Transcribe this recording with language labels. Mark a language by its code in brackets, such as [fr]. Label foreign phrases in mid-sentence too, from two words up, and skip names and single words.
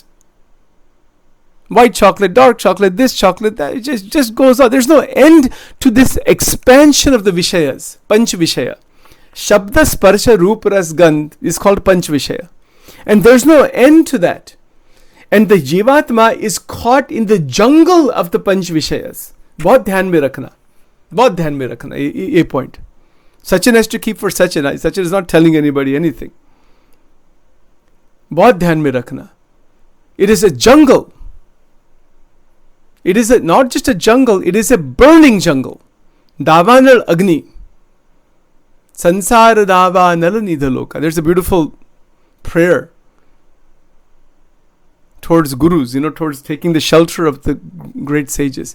[en] White chocolate, dark chocolate, this chocolate, that, it just goes on. There's no end to this expansion of the Vishayas, [sa] पञ्च विषय. शब्द स्पर्श रूप रस गन्ध [en] is called [sa] पञ्च विषय. [en] And there's no end to that. And the Jivatma is caught in the jungle of the [sa] पञ्च विषय. [hi] बहुत ध्यान में रखना। बहुत ध्यान में रखना. [en] A point. Sachin has to keep for Sachin. Sachin is not telling anybody anything. [hi] बहुत ध्यान में रखना. [en] It is a jungle. It is not just a jungle, it is a burning jungle. [sa] दावानल अग्नि. संसार दावानल निधलोक. [en] There's a beautiful prayer towards gurus, towards taking the shelter of the great sages.